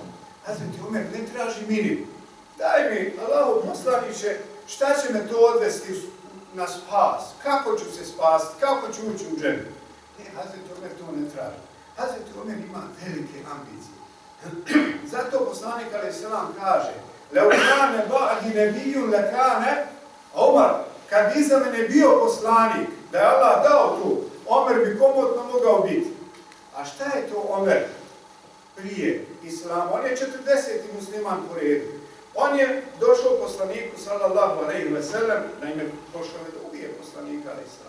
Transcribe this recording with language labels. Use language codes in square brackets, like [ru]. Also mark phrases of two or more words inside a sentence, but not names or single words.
[bs] Hazreti Omer ne traži minimum. Daj mi, Allahu poslaniče, šta će me to odvesti na spas? Kako ću se spasiti? Kako ću ući u džennet? Ne, Hazreti Omer to ne traži. Hazreti Omer ima velike ambicije. Zato poslanik alejselam kaže: [ar] "لو كان بعدي نبي لكان عمر." [bs] Kad bi iza mene bio poslanik, da je Allah dao tu, Omer bi komotno mogao biti. A šta je to Omer prije islama? On je 40. musliman po redu. On je došao poslaniku [ar] صلى الله عليه وسلم, [bs] naime došao je da ubije poslanika alejselam.